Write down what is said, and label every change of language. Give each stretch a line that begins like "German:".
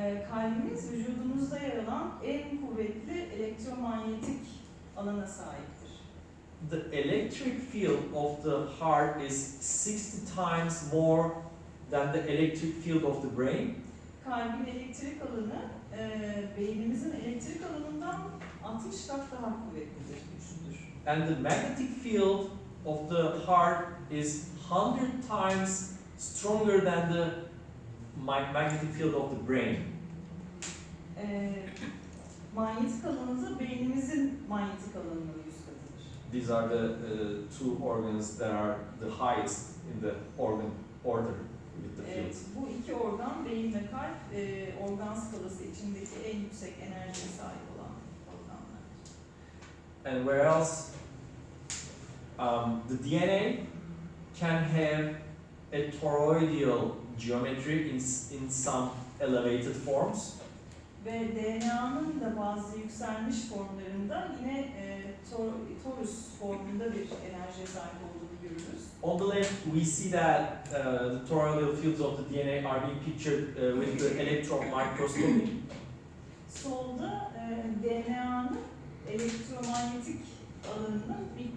Turkish: Kalbimiz vücudumuzda yer alan en kuvvetli elektromanyetik alana sahiptir.
English: The electric field of the heart is 60 times more than the electric field of the brain.
Turkish: Kalbin elektrik alanı beynimizin elektrik alanından 60 kat daha kuvvetlidir, güçlüdür.
English: And the magnetic field of the heart is 100 times stronger than the magnetic field of the brain.
Turkish: Manyetik alanı da beynimizin manyetik alanının 100 katıdır.
English: These are the two organs that are the highest in the organ order with the fields.
Turkish: Bu iki organ, beyin ve kalp, organ skalası içindeki en yüksek enerjiye sahip olan organlar.
English: And where else? The DNA can have a toroidal geometry in some elevated forms.
Turkish: Ve DNA'nın da bazı yükselmiş formlarında yine torus formunda bir enerjiye sahip olduğunu görürüz.
English: On the left, we see that the toroidal fields of the DNA are being pictured with the electron microscopy.
Turkish: Solda DNA'nın elektromanyetik alanının